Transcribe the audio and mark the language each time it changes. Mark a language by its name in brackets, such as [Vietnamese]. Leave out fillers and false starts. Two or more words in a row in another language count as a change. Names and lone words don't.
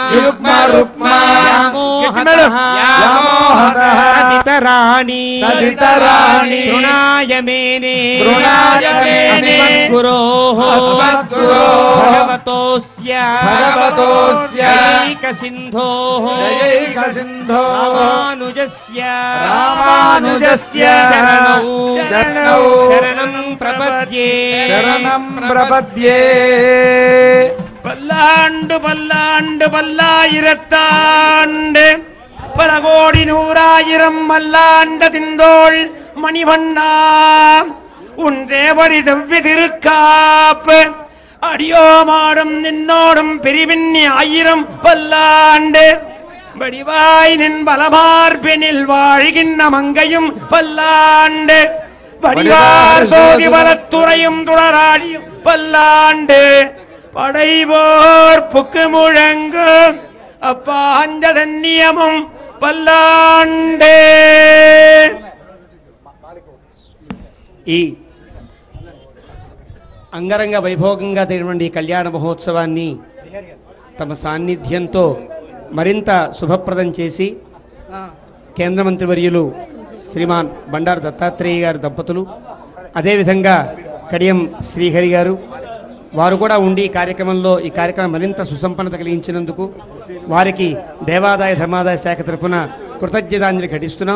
[Sanskrit] తదితరాణి తృణాయ మేనే గురోః భగవతోస్య ఏకసింధోః రామానుజస్య శరణం ప్రపద్యే [Tamil] பல்லாண்டு பல்லாண்டு பல்லாயிரத்தாண்டு பல கோடி நூறாயிரம் மல்லாண்ட திந்தோள் மணிவண்ணா உன் சேவடி செவ்வி திருக்காப்பு அடியோமாடும் நின்னோடும் பிரிவின்னி ஆயிரம் பல்லாண்டு வடிவாய் நின் பலமார்பினில் வாழ்கின்ற மங்கையும் பல்லாண்டு வடிவார் சோதி பலத்துறையும் துளராடியும் பல்லாண்டு படைவோர் புக்கு முழங்கு அப்பாஞ்சதன்னியமும் பல்லாண்டே. [Telugu] ఈ అంగరంగ వైభోగంగా జరిగినటువంటి కళ్యాణ మహోత్సవాన్ని తమ సాన్నిధ్యంతో మరింత శుభప్రదం చేసి కేంద్ర మంత్రివర్యులు శ్రీమాన్ బండారు దత్తాత్రేయ గారు దంపతులు, అదేవిధంగా కడియం శ్రీహరి గారు, వారు కూడా ఉండి ఈ కార్యక్రమం మరింత సుసంపన్నత కలిగించినందుకు వారికి దేవాదాయ ధర్మాదాయ శాఖ తరఫున కృతజ్ఞతాంజలి ఘటిస్తున్నాం.